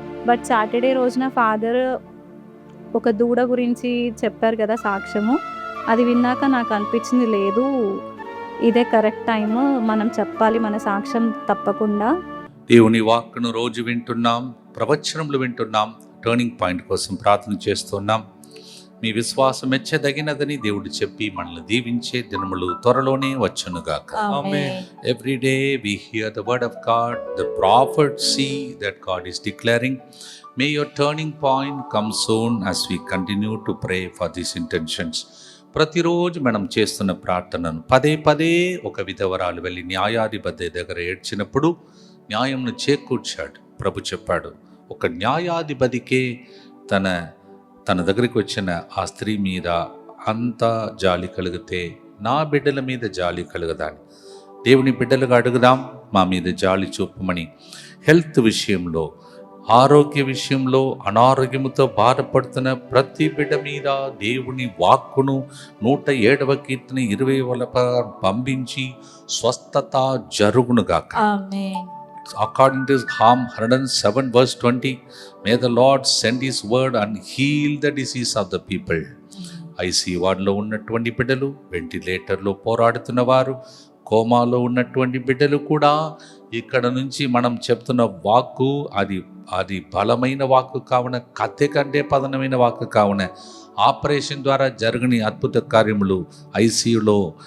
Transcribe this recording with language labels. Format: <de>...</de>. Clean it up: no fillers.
<te>But Saturday రోజున father ఒక దూడ గురించి చెప్పారు కదా సాక్ష్యము, అది విన్నాక నాకు అనిపించింది లేదు, ఇదే కరెక్ట్ టైం, మనం చెప్పాలి మన సాక్ష్యం తప్పకుండా. దేవుని వాక్కును రోజు వింటున్నాం, ప్రవచనములు వింటున్నాం, టర్నింగ్ పాయింట్ కోసం ప్రార్థన చేస్తున్నాం. మీ విశ్వాసం మెచ్చదగినదని దేవుడు చెప్పి మనల్ని దీవించే దినములు త్వరలోనే వచ్చునుగాక. ఆమేన్.</te> <en>Every day we hear the word of God, the prophets see that God is declaring. May your turning point come soon as we continue to pray for these intentions.</en> <te>ప్రతిరోజు మనం చేస్తున్న ప్రార్థనను పదే ఒక విధవరాలు వెళ్ళి న్యాయాధిపతి దగ్గర ఏడ్చినప్పుడు న్యాయంను చేకూర్చాడు. ప్రభు చెప్పాడు, ఒక న్యాయాధిపతికే తన దగ్గరికి వచ్చిన ఆ స్త్రీ మీద అంత జాలి కలిగితే నా బిడ్డల మీద జాలి కలుగదాని. దేవుని బిడ్డలుగా అడుగుదాం, మా మీద జాలి చూపమని. హెల్త్ విషయంలో, ఆరోగ్య విషయంలో అనారోగ్యముతో బాధపడుతున్న ప్రతి బిడ్డ మీద దేవుని వాక్కును 107వ కీర్తన 20వ పంపించి స్వస్థత జరుగునుగాక. ఆమేన్.</te> <en>According to Psalm 107 verse 20, may the Lord send his word and heal the disease of the people.</en> <te>IC వార్డులో ఉన్నటువంటి బిడ్డలు, వెంటిలేటర్లో పోరాడుతున్న వారు, కోమాలో ఉన్నటువంటి బిడ్డలు కూడా ఇక్కడ నుంచి మనం చెప్తున్న వాక్కు అది బలమైన వాక్కు కావున, కత్తి కంటే పదనమైన వాక్కు కావున ఆపరేషన్ ద్వారా జరగని అద్భుత కార్యములు, ఐసీయూలో</te>